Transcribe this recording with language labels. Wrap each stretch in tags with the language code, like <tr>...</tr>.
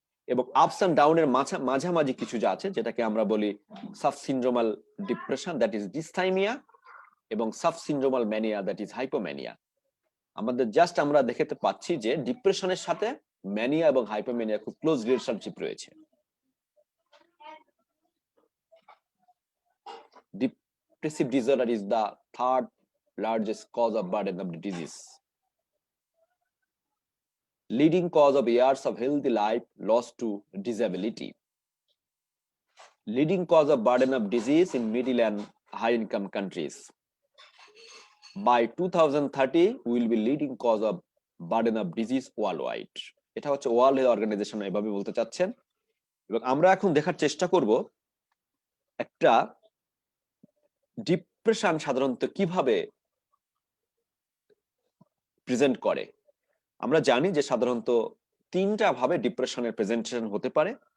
<bn>এবং ups and ডাউনের মাঝামাঝি কিছু যা আছে, যেটাকে আমরা বলি সাবসিনড্রোমাল ডিপ্রেশন,</bn> <en>that is dysthymia,</en> <bn>এবং সাবসিনড্রোমাল ম্যানিয়া,</bn> <en>That is hypomania.</en> <bn>আমাদের জাস্ট আমরা দেখতে পাচ্ছি যে ডিপ্রেশনের সাথে ম্যানিয়া এবং হাইপোম্যানিয়া খুব ক্লোজ রিলেশনশিপ রয়েছে।</bn> <en>Depressive disorder is the third largest cause of burden of the disease, leading cause of years of healthy life lost to disability, leading cause of burden of disease in middle and high income countries. By 2030 we will be leading cause of burden of disease worldwide.</en> <bn>এটা হচ্ছে world health organisation এভাবে বলতে চাচ্ছেন। এবং আমরা এখন দেখার চেষ্টা করব একটা ডিপ্রেশন সাধারণত কিভাবে প্রেজেন্ট করে। আমরা জানি যে সাধারণত তিনটা ভাবে ডিপ্রেশনের প্রেজেন্টেশন হতে পারে।</bn>